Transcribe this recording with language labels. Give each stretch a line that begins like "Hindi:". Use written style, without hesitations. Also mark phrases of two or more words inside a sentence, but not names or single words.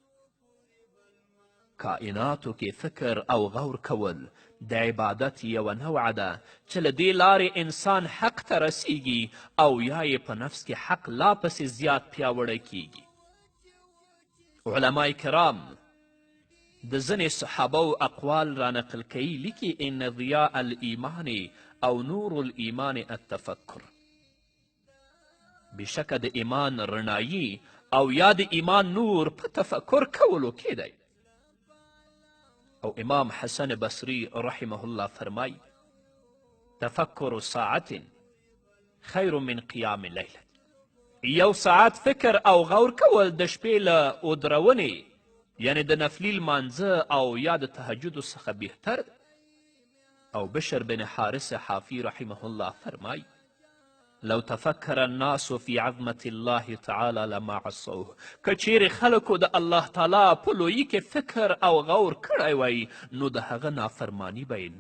Pashto: کائناتو کې فکر او غور کول د عبادت یوه نوعه ده چې له دې لارې انسان حق ته رسیږي او یا یې په نفس کې حق لا پسې زیات پیاوړی کیږي علمای کرام د ځینې صحابو اقوال را نقل کوي لیکي
Arabic: ان ضیاء الایمان او نور الایمان التفکر
Pashto: بشکه د ایمان رڼایي او یا د ایمان نور په تفکر کولو کې دی او امام حسن بصری
Arabic: رحمه الله
Pashto: فرمای
Arabic: تفکر ساعت خیر من قیام لیل
Pashto: یو ساعت فکر او غور کول د شپې له ودرونې یعنی د نفلی لمانځه او یا د تهجدو څخه بهتر دی او بشر بن حارث حافی
Arabic: رحمه الله
Pashto: فرمای
Arabic: لو تفکر الناس فی عظمت الله تعالی لما عصوه
Pashto: که چیرې خلکو د الله تعالی په لویي کې فکر او غور کړی وی نو د هغه نافرمانی به یې